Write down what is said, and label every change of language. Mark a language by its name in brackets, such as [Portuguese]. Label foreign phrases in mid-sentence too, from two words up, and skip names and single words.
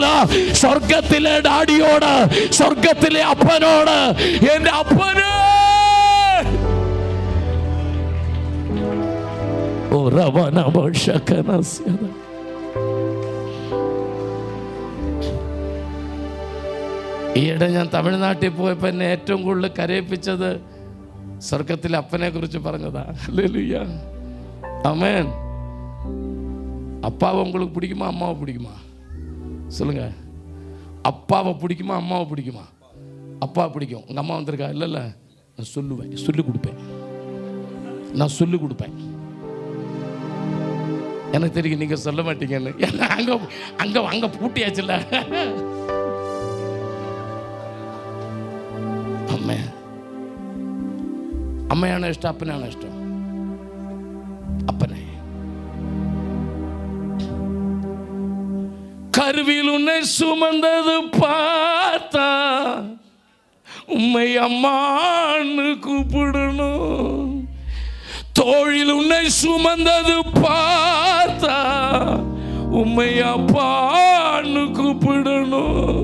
[Malayalam] സ്വർഗത്തിലെ ഡാഡിയോട്, സ്വർഗത്തിലെ അപ്പനോട്, എൻ്റെ അപ്പന് ഈയിടെ ഞാൻ തമിഴ്നാട്ടിൽ പോയപ്പോൾ എന്നെ ഏറ്റവും കൂടുതൽ കരയിപ്പിച്ചത് സ്വർഗത്തിലെ അപ്പനെ കുറിച്ച് പറഞ്ഞതാ. ഹല്ലേലൂയ. ആമേൻ. [Tamil] அப்பாவை உங்களுக்கு பிடிக்குமா அம்மாவை பிடிக்குமா? சொல்லுங்க. அப்பாவை பிடிக்குமா அம்மாவை பிடிக்குமா? அப்பா பிடிக்கும். உங்கள் அம்மா வந்திருக்கா? இல்லைல்ல, நான் சொல்லுவேன், சொல்லிக் கொடுப்பேன். நான் சொல்லிக் கொடுப்பேன். எனக்கு தெரியும் நீங்கள் சொல்ல மாட்டீங்கன்னு. அங்கே அங்கே அங்கே பூட்டியாச்சுல்ல. [Malayalam] അമ്മയാണ് ഇഷ്ടം, അപ്പനാണ് ഇഷ്ടം? അപ്പനെ. [Tamil] கருவில் உன்னை சுமந்தது பார்த்தா உம்மை அம்மான்னு கூப்பிடணும். தோழில் உன்னை சுமந்தது பார்த்தா உம்மை அப்பான்னு கூப்பிடணும்.